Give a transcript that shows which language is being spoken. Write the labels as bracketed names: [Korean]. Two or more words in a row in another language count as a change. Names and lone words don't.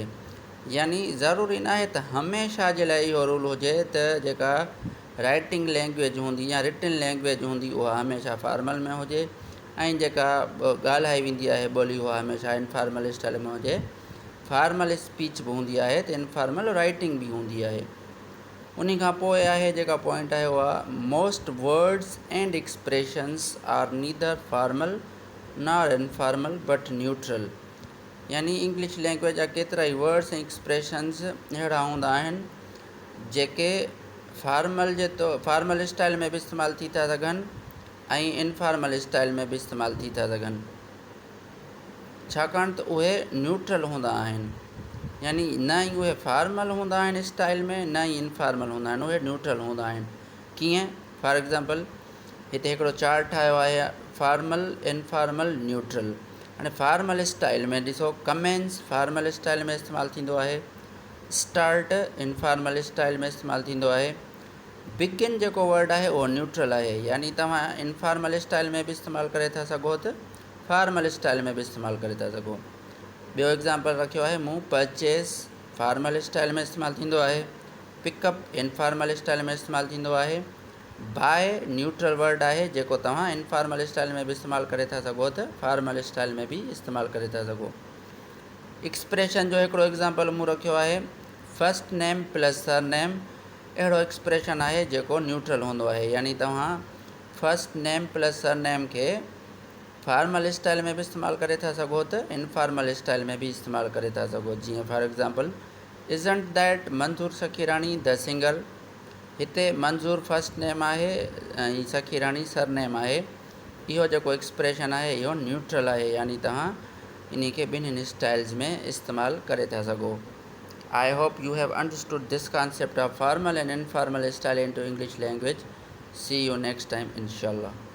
[Sindhi] यानी ज़रूरी न आहे त हमेशह जे लाइ इहो रूल हुजे त जेका [English] writing language [Sindhi] हूंदी या [English] written language [Sindhi] हूंदी उहा हमेशह फॉर्मल में हुजे, ऐं जेका ॻाल्हाई वेंदी आहे ॿोली उहा हमेशह इनफॉर्मल स्टाइल में हुजे। [English] formal speech [Sindhi] बि हूंदी आहे त [English] informal writing [Sindhi] बि हूंदी आहे। उन खां पोइ आहे जेका पॉइंट आहे उहा, [English] Most words and expressions are neither formal nor informal but neutral, [Sindhi] यानी [English] English language [Sindhi] जा केतिरा ई वर्ड्स ऐं एक्सप्रेशंस अहिड़ा हूंदा आहिनि जेके [English] formal style [Sindhi] में बि इस्तेमालु थी था सघनि ऐं [English] informal style [Sindhi] में बि इस्तेमालु थी था सघनि, छाकाणि त उहे न्यूट्रल हूंदा आहिनि। यानी न ई उहे फॉर्मल हूंदा आहिनि स्टाइल में, न ई इनफॉर्मल हूंदा आहिनि, उहे न्यूट्रल हूंदा आहिनि। कीअं? [English] for example, [Sindhi] हिते हिकिड़ो चार्ट ठाहियो आहे [English] formal informal neutral. [Sindhi] हाणे [English] formal style [Sindhi] में ॾिसो [English] commence formal style [Sindhi] में इस्तेमालु थींदो आहे, [English] start informal style [Sindhi] में इस्तेमालु थींदो आहे, बिगिन जेको वर्ड आहे उहो न्यूट्रल आहे, यानी तव्हां [English] informal style [Sindhi] में बि इस्तेमालु करे था सघो त [English] formal style [Sindhi] में बि इस्तेमालु करे था सघो। ॿियो एग्ज़ाम्पल रखियो आहे मूं [English] purchase formal style [Sindhi] में इस्तेमालु थींदो आहे, [English] pickup informal style [Sindhi] में इस्तेमालु थींदो आहे, [English] buy neutral word [Sindhi] आहे जेको तव्हां [English] informal style [Sindhi] में बि इस्तेमालु करे था सघो त [English] formal style [Sindhi] में बि इस्तेमालु करे था सघो। एक्सप्रेशन जो हिकिड़ो एग्ज़ाम्पल मूं रखियो आहे [English] first name plus surname. [Sindhi] अहिड़ो एक्सप्रेशन आहे जेको न्यूट्रल हूंदो आहे, यानी तव्हां [English] first name plus surname [Sindhi] खे [English] formal style [Sindhi] में बि इस्तेमालु करे था सघो त [English] informal style [Sindhi] में बि इस्तेमालु करे था सघो। जीअं [English] for example isn't that Manzoor Sakhirani the singer. [Sindhi] हिते मंज़ूर [English] first name [Sindhi] आहे ऐं सखीरानी [English] surname [Sindhi] आहे। इहो जेको एक्सप्रेशन आहे इहो न्यूट्रल आहे, यानी तव्हां इन खे ॿिन्हिनि स्टाइल्स में इस्तेमालु करे था सघो। [English] I hope you have understood this concept of formal and informal style into English language. See you next time, inshallah.